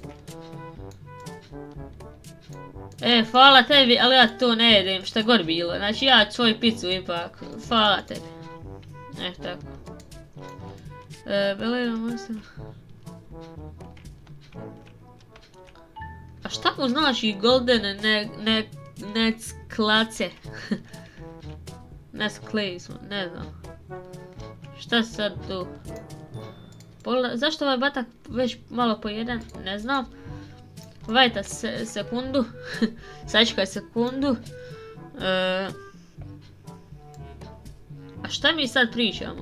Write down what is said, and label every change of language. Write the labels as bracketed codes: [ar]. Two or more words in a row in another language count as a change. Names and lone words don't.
[sr] Hvala tebi, ali ja to ne jedem, šta god bilo. Znači ja ću svoju picu ipak. Hvala tebi. Tako. A šta mu znači [en] golden necklace? [sr] Necklace, ne znam. Šta sad tu? Zašto ovaj batak već malo pojedan? Ne znam. Vajta sekundu. Sačekaj sekundu. A šta mi sad pričamo?